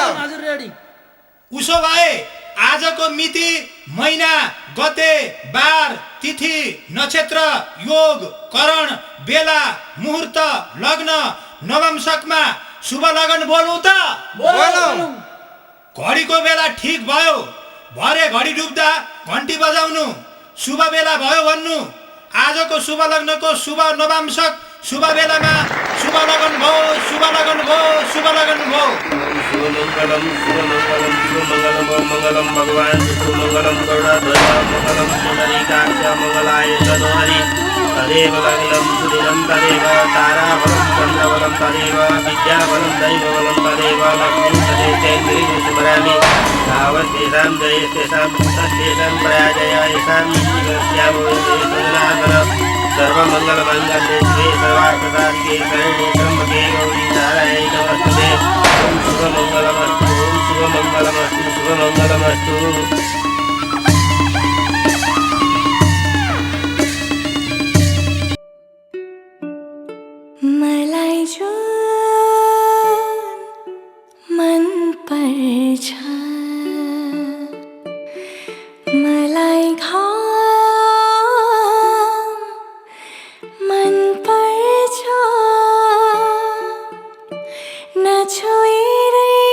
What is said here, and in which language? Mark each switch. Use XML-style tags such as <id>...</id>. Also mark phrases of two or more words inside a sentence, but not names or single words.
<ne>उसो भए आजको मिति, महिना, गते, बार, तिथि, नक्षत्र, योग, करण, बेला, मुहूर्त, लग्न, नवमशकमा शुभ लगन बोलौँ त? बोलौँ। घडीको बेला ठिक भयो, भरे घडी डुब्दा घन्टी बजाउनु, शुभ बेला भयो भन्नु। आजको शुभ लग्नको शुभ नवमशक शुभ बेलामा शुभ लगन भयो, शुभ लगन भयो, शुभ लगन भयो।</ne> <sa>शुभमङ्गलं शुभमङ्गलं शुभमङ्गलं मङ्गलं भगवान् शुभमङ्गलं गरुडाध्वज मङ्गलं पुण्डरीकाक्ष मङ्गलाय तनोहरि तदेव लग्नं सुदिनं तदेव ताराबलं चन्द्रबलं तदेव विद्याबलं दैवबलं तदेव लक्ष्मीं तदेव स्मरामि तावत् तेषां जयस्तेषां पुत्रस्तेषां पराजय येषां जीवस्यामोजनाथन सर्वमङ्गलमङ्गले शिवे सर्वार्थसाधिके शरण्ये त्र्यम्बके गौरी नारायणि नमस्तुते। ओम शुभमङ्गलमस्तु, ओम शुभमङ्गलमस्तु, शुभमङ्गलमस्तु।</sa> <ne>मलाई जो मन पर्छ, मलाई घाम मन पर्छ, नछोएरै</ne>